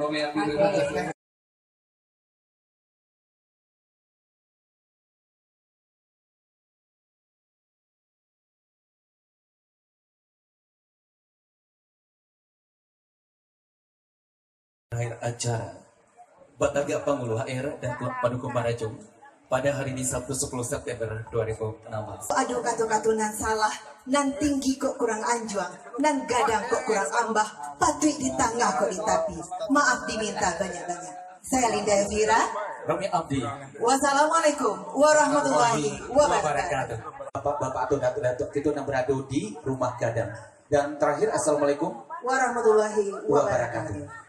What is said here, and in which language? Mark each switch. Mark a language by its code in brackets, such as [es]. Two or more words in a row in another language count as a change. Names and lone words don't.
[id] Akhir acara Bataga Pangulu HR dan Pendukung Marajung pada hari ini Sabtu 10 September 2016. [min] Aduh katu-katunan salah, nan tinggi kok kurang anjuang, nan gadang kok kurang ambah, patuh di tengah kok ditapi. [id] Maaf diminta banyak-banyak. Saya Linda Elvira. Romi Abdi. [ar] والسلام عليكم ورحمة الله وبركاته. [id] Bapak-bapak atau datuk-datuk itu yang berada di rumah gadang. Dan terakhir Assalamualaikum [ar] ورحمة الله وبركاته.